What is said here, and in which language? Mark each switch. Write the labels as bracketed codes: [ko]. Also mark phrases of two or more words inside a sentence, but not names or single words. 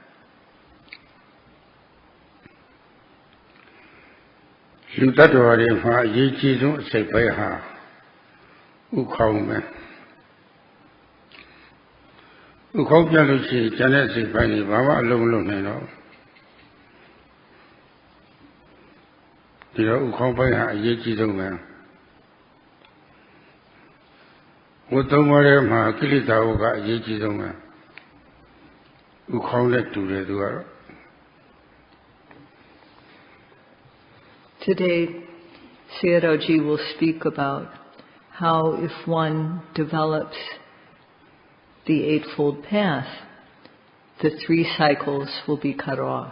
[my] လူတ attva တွေမှာအရေးကြီးဆုံးအစိတ်ပိုင်းဟာဥခေါင်းပဲဥခေါင်းပြလို့ရှိရင်ကျန်တဲ့အစိတ်ပိုင်းတွေဘာမှအလုံးမလုံးနိုင်တော့ ဒီတော့ဥခေါင်းပိုင်းဟာအရေးကြီးဆုံးပဲဝတ်သုံးပါးထဲမှာကိလေသာဝတ်ကအရေးကြီးဆုံးပဲဥခေါင်းနဲ့တူတယ်သူကတော့ [en] Today, Sayadaw will speak about how if one develops the Eightfold Path, the 3 cycles will be cut off.